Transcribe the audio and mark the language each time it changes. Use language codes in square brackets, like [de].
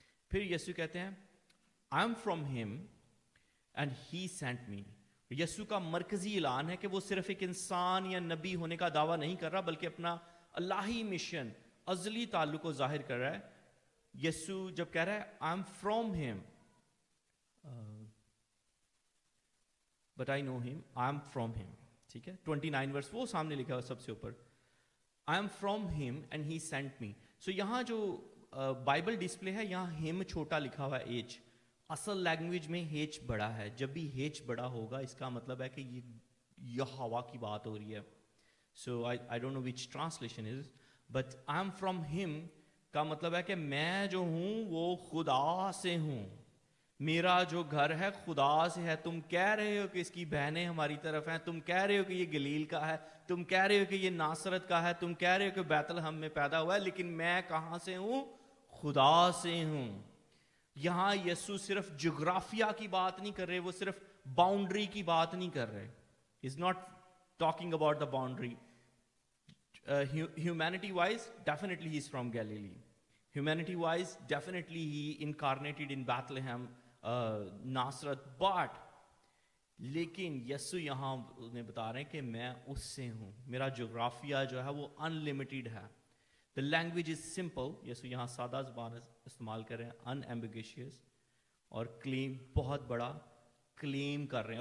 [ur] پھر یسوع کہتے ہیں [en] I am from him and he sent me. [ur] یسوع کا مرکزی اعلان ہے کہ وہ صرف ایک انسان یا نبی ہونے کا دعویٰ نہیں کر رہا, بلکہ اپنا الہی مشن, ازلی تعلق کو ظاہر کر رہا ہے. یسوع جب کہہ رہا ہے [en] I am from him but I know him, I am from him, [ur] ٹھیک ہے, 29 ورس وہ سامنے لکھا ہوا سب سے اوپر, [en] I am from him and he sent me. [ur] So یہاں جو بائبل ڈسپلے ہے یہاں him چھوٹا لکھا ہوا ہے H, اصل لینگویج میں H بڑا ہے. جب بھی H بڑا ہوگا اس کا مطلب ہے کہ یہ ہوا کی بات ہو رہی ہے. [en] So I don't know which translation is, but I am from him [ur] کا مطلب ہے کہ میں جو ہوں وہ خدا سے ہوں, میرا جو گھر ہے خدا سے ہے. تم کہہ رہے ہو کہ اس کی بہنیں ہماری طرف ہیں, تم کہہ رہے ہو کہ یہ گلیل کا ہے, تم کہہ رہے ہو کہ یہ ناصرت کا ہے, تم کہہ رہے ہو کہ بیت لحم میں پیدا ہوا ہے, لیکن میں کہاں سے ہوں؟ خدا سے ہوں. یہاں یسوع صرف جغرافیہ کی بات نہیں کر رہے, وہ صرف باؤنڈری کی بات نہیں کر رہے. [en] Is not talking about the boundary. Humanity wise definitely he is from Galilee. Humanity wise definitely he incarnated in Bethlehem, [ur] ناصرت, but لیکن یسوع یہاں انہیں بتا رہے ہیں کہ میں اس سے ہوں, میرا جغرافیہ جو ہے وہ ان لمیٹیڈ ہے. [en] The language is simple. [ur] یسوع یہاں سادہ زبان استعمال کر رہے ہیں, unambiguous, اور کلیم بہت بڑا کلیم کر رہے ہیں.